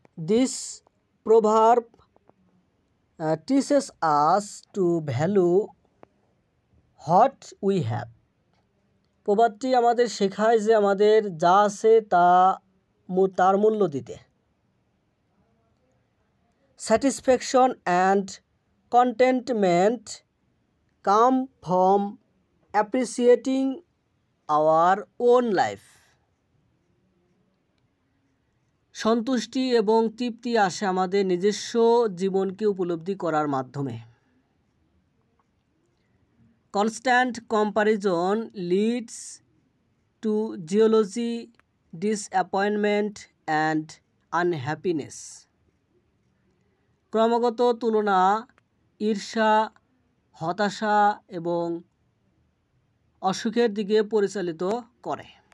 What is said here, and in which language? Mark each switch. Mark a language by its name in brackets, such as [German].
[English] This proverb teaches us to value what we have. [Bangla] প্রবাদটি আমাদের শেখায় যে আমাদের যা আছে তার মূল্য দিতে। [English] Satisfaction and contentment come from appreciating our own life. [Bangla] সন্তুষ্টি এবং তৃপ্তি আসে আমাদের নিজস্ব জীবনকে উপলব্ধি করার মাধ্যমে। [English] Constant comparison leads to jealousy, disappointment and unhappiness. [Bangla] ক্রমাগত তুলনা ঈর্ষা, হতাশা এবং অসুখের দিকে পরিচালিত করে।